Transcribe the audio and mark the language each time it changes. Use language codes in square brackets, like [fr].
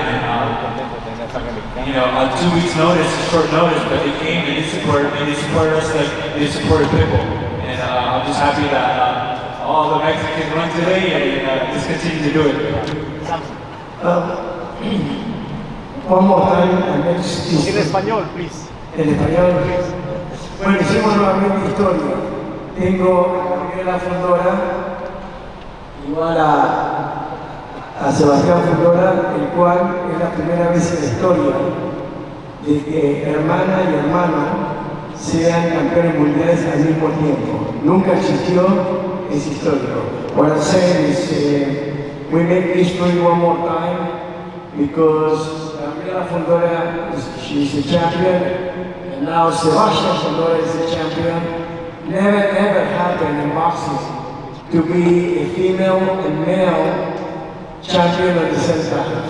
[en] And on 2 weeks' notice, short notice, but they came and they supported us like they supported Pitbull. And I'm just happy that all the Mexicans won today and just continue to do it. One more time, and next is... [es] En español, please. En español. Bueno, hicimos nuevamente historia. Tengo a Gabriela Fundora, igual a Sebastian Fundora, el cual es la primera vez en la historia de que hermana y hermano sean campeones mundiales al mismo tiempo. Nunca existió esa historia. [en] What I'm saying is we make history one more time because Gabriela Fundora, she's a champion, and now Sebastian Fundora is a champion. Never ever happened in boxing to be a female and male champion at the same time.